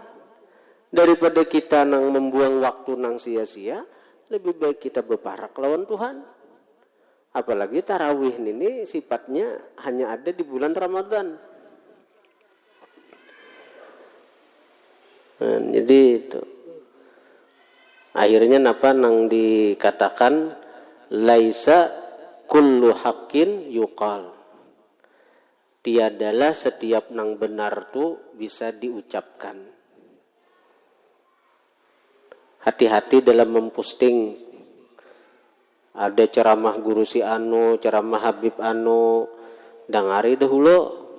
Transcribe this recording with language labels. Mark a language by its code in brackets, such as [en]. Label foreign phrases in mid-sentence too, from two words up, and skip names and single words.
[bjn] Daripada kita nang membuang waktu nang sia-sia, lebih baik kita berparak lawan Tuhan. Apalagi tarawih ini sifatnya hanya ada di bulan Ramadan. Jadi itu. Akhirnya napa nang dikatakan [ar] ليس كل حق يقال. [bjn] Tiadalah setiap nang benar tu bisa diucapkan. Hati-hati dalam memposting. Ada ceramah guru si anu, ceramah Habib anu, dangari dahulu.